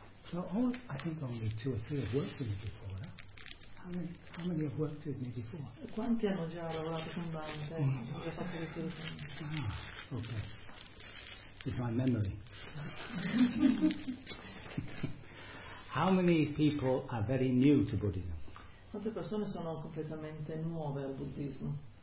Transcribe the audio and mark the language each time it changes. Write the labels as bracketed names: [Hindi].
[English] So all, I think only two or three have worked with me before. How many have worked with me before? [Italian] Quanti hanno già lavorato con Dante? [English] Ah, okay. With my memory. How many people are very new to Buddhism? [Italian] Quante persone sono completamente nuove al buddismo?